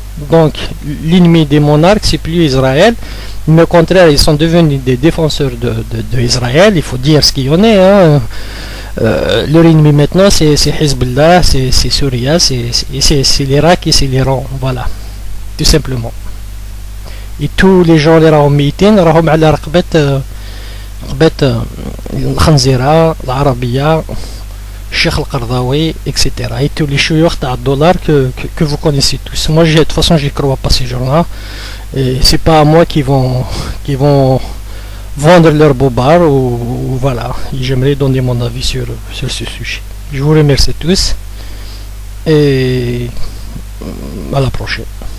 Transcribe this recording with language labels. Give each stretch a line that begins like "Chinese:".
French: Donc l'ennemi des monarques, c'est plus Israël, mais au contraire, ils sont devenus des défenseurs de Israël. Il faut dire ce qu'il y en est. Hein. Leur ennemi maintenant, c'est Hezbollah, c'est Syria, c'est l'Irak et c'est l'Iran. Voilà, tout simplement. Et tous les gens
Arabic: اللي راهم ميتين راهم على رقبة الخنزيرة العربية الشيخ القرضاوي, etc.
French: Et tous les chouyours à $, que vous connaissez tous. Moi, de toute façon, je ne crois pas ces gens-là. Et c'est pas à moi qui vont vendre leur bobard ou voilà. J'aimerais donner mon avis sur ce sujet. Je vous remercie tous et à la prochaine.